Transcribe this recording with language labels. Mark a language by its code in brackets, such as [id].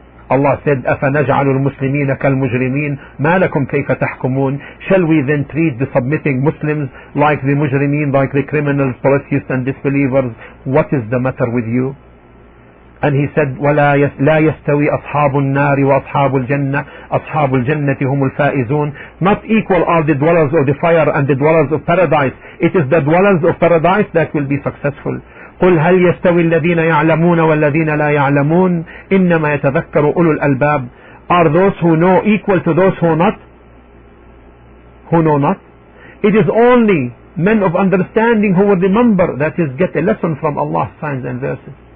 [en] Allah said, [ar] أَفَنَجْعَلُ الْمُسْلِمِينَ كَالْمُجْرِمِينَ مَا لَكُمْ كَيْفَ تَحْكُمُونَ. [en] Shall we then treat the submitting Muslims like the mujrimeen, like the criminals, polytheists and disbelievers? What is the matter with you? And he said, [ar] لا يستوي أصحاب النار وأصحاب الجنة أصحاب الجنة هم الفائزون. [en] Not equal are the dwellers of the fire and the dwellers of paradise. It is the dwellers of paradise that will be successful. [ar] قل هل يستوي الذين يعلمون والذين لا يعلمون إنما يتذكر أولو الألباب. [en] Are those who know equal to those who know not? It is only men of understanding who will remember, that is, get a lesson from Allah's signs and verses.